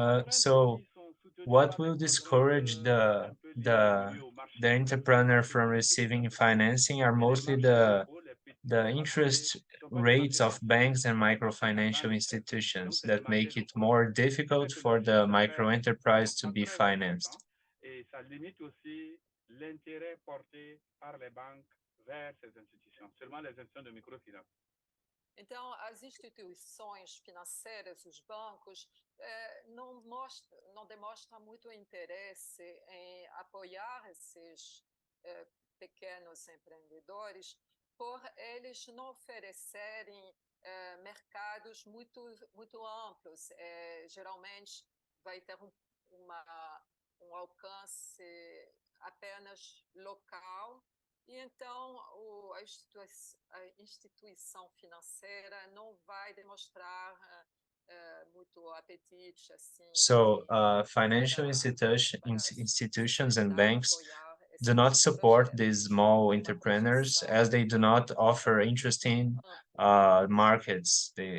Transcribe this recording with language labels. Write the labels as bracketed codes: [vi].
[en] so what will discourage the entrepreneur from receiving financing are mostly the interest rates of banks and microfinancial institutions that make it more difficult for the micro enterprise to be financed. [fr] Et ça limite aussi l'intérêt porté par les banques vers ces institutions, seulement les institutions de microfinance. [pt] Então, as instituições financeiras, os bancos, não demonstram muito interesse em apoiar esses pequenos empreendedores, por eles não oferecerem mercados muito amplos. Geralmente, vai ter um alcance apenas local. E então a instituição financeira não vai demonstrar muito apetite assim. [en] So financial institutions and banks do not support these small entrepreneurs as they do not offer interesting markets.